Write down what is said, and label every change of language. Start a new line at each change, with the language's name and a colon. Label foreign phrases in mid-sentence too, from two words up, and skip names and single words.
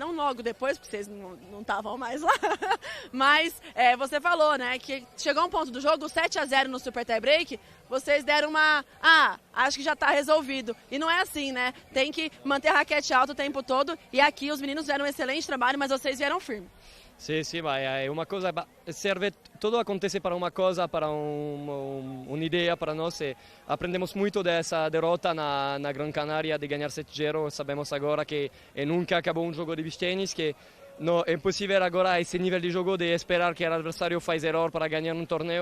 Portuguese: Não logo depois, porque vocês não estavam mais lá, mas você falou, né, que chegou um ponto do jogo, 7-0 no Super Tie Break, vocês deram uma... acho que já está resolvido. E não é assim, né? Tem que manter a raquete alta o tempo todo, e aqui os meninos fizeram um excelente trabalho, mas vocês vieram firme.
Italian: Sì, ma è una cosa, serve,
Portuguese: todo acontece para uma coisa, para uma ideia para nós. Aprendemos muito dessa derrota na Gran Canaria de ganhar 7-0. Sabemos agora que nunca acabou um jogo de
English: beach tennis,
Portuguese: que não é possível agora esse nível de jogo de esperar que o adversário faz erro para ganhar um torneio.